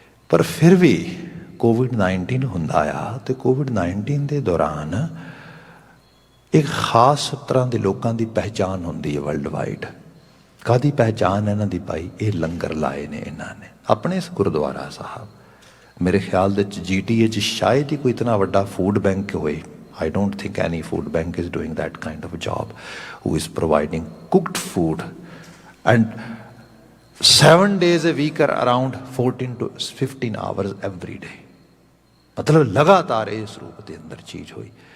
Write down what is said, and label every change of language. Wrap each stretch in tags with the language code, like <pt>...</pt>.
<pa>ਪਰ ਫਿਰ ਵੀ ਕੋਵਿਡ-19 ਹੁੰਦਾ ਆ, ਅਤੇ ਕੋਵਿਡ-19 ਦੇ ਦੌਰਾਨ ਇੱਕ ਖਾਸ ਤਰ੍ਹਾਂ ਦੇ ਲੋਕਾਂ ਦੀ ਪਹਿਚਾਣ ਹੁੰਦੀ ਹੈ ਵਰਲਡ ਵਾਈਡ। ਕਾਹਦੀ ਪਹਿਚਾਣ ਇਹਨਾਂ ਦੀ ਭਾਈ? ਇਹ ਲੰਗਰ ਲਾਏ ਨੇ ਇਹਨਾਂ ਨੇ ਆਪਣੇ ਇਸ ਗੁਰਦੁਆਰਾ ਸਾਹਿਬ। ਮੇਰੇ ਖਿਆਲ ਦੇ ਵਿੱਚ GTA 'ਚ ਸ਼ਾਇਦ ਹੀ ਕੋਈ ਇਤਨਾ ਵੱਡਾ ਫੂਡ ਬੈਂਕ ਹੋਏ।</pa> <en>I don't think any food bank is doing that kind of a job, who is providing cooked food, and 7 days a week are around 14 to 15 hours every day.</en> <hi>मतलब लगातार इस रूप के अंदर चीज हुई।</hi>